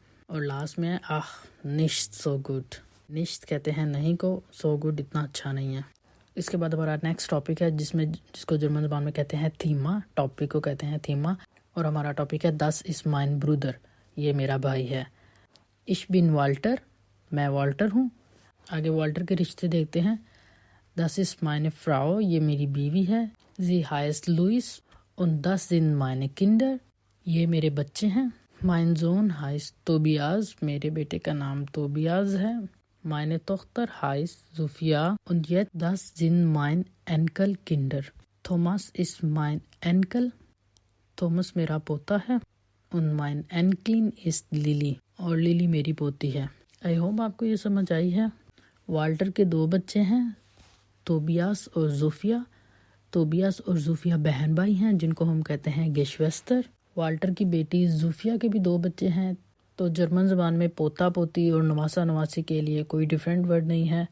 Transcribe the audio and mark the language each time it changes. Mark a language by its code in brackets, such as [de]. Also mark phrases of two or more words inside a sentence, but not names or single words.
[ur] اور لاسٹ میں [de] nicht so gut, [ur] نشت کہتے ہیں نہیں کو، [de] so gut [ur] اتنا اچھا نہیں ہے. اس کے بعد ہمارا [en] next topic [ur] ہے جس کو جرمن زبان میں کہتے ہیں تھیما. ٹاپک کو کہتے ہیں تھیما، اور ہمارا ٹاپک ہے [de] Das ist mein Bruder، [ur] یہ میرا بھائی ہے. [de] Ich bin Walter، [ur] میں والٹر ہوں. آگے والٹر کے رشتے دیکھتے ہیں. [de] Das ist meine Frau، [ur] یہ میری بیوی ہے. [de] Sie heißt Louis und das sind meine Kinder، [ur] یہ میرے بچے ہیں. [de] Mein Sohn heißt Tobias، [ur] میرے بیٹے کا نام توبیاز ہے. [de] Meine Tochter heißt Sophia und jetzt das sind mein Enkelkinder. Thomas ist mein Enkel، [ur] تھامس میرا پوتا ہے. [de] Und mein Enkelin ist Lily، [ur] اور لیلی میری پوتی ہے. [en] I hope [ur] آپ کو یہ سمجھ آئی ہے. والٹر کے 2 بچے ہیں، توبیاس اور زوفیا. توبیاس اور زوفیا بہن بھائی ہیں جن کو ہم کہتے ہیں گیشویستر. والٹر کی بیٹی زوفیا کے بھی 2 بچے ہیں. تو جرمن زبان میں پوتا پوتی اور نواسا نواسی کے لیے کوئی [en] different word [ur] نہیں ہے.